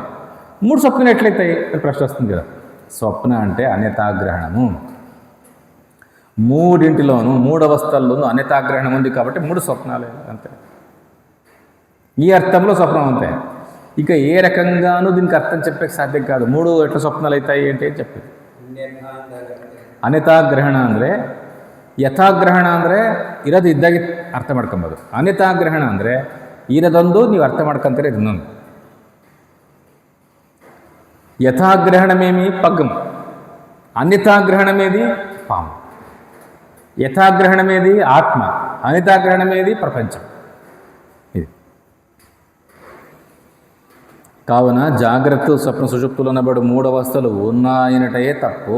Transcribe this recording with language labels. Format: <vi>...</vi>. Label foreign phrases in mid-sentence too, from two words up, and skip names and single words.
<te>మూడు స్వప్నాలు ఎట్లయితాయి అని ప్రశ్న వస్తుంది కదా. స్వప్న అంటే అన్యతాగ్రహణము, మూడింటిలోనూ మూడు అవస్థల్లోనూ అన్యతాగ్రహణం ఉంది కాబట్టి మూడు స్వప్నాలే, అంతే. ఈ అర్థంలో స్వప్నం అంతే. ఇక ఏ రకంగానూ దీనికి అర్థం చెప్పే సాధ్యం కాదు. మూడు ఎట్లా ಸ್ವಪ್ನಾలు అవుతాయి అంటే చెప్పేది.</te> <kn>ಅನ್ಯತಾಗ್ರಹಣ ಅಂದರೆ ಯಥಾಗ್ರಹಣ ಅಂದರೆ ಇರೋದು ಇದ್ದಾಗೆ ಅರ್ಥ ಮಾಡ್ಕೊಬೋದು. ಅನ್ಯತಾಗ್ರಹಣ ಅಂದರೆ ಇರೋದೊಂದು ನೀವು ಅರ್ಥ ಮಾಡ್ಕೊಂತಾರೆ ಇನ್ನೊಂದು.</kn> <te>యథాగ్రహణమేమి పగ్గం, అన్యతాగ్రహణమేది పాము. యథాగ్రహణమేది ఆత్మ, అన్యతాగ్రహణమేది ప్రపంచం. ఇది కావున జాగ్రత్త స్వప్న సుషుప్తులు అనబడు 3 అవస్థలు ఉన్నాయనటయే తప్పు.</te>